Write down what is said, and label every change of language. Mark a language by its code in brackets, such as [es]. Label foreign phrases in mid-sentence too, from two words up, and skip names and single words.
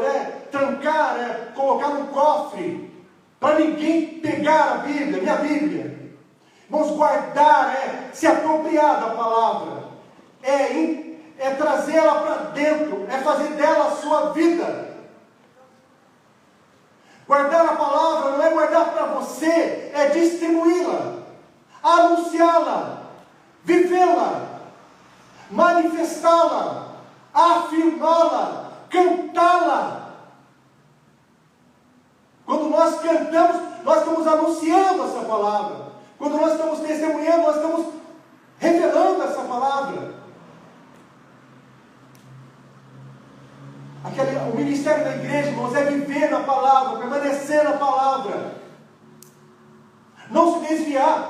[pt] É trancar, é colocar no cofre, para ninguém pegar a Bíblia, minha Bíblia. Irmãos, guardar é se apropriar da palavra, é trazê-la para dentro, é fazer dela a sua vida. Guardar a palavra não é guardar para você, é distribuí-la, anunciá-la, vivê-la, manifestá-la, afirmá-la, cantá-la. Quando nós cantamos, nós estamos anunciando essa palavra. Quando nós estamos testemunhando, nós estamos revelando essa palavra. O ministério da igreja, irmãos, é viver na palavra, permanecer na palavra, não se desviar.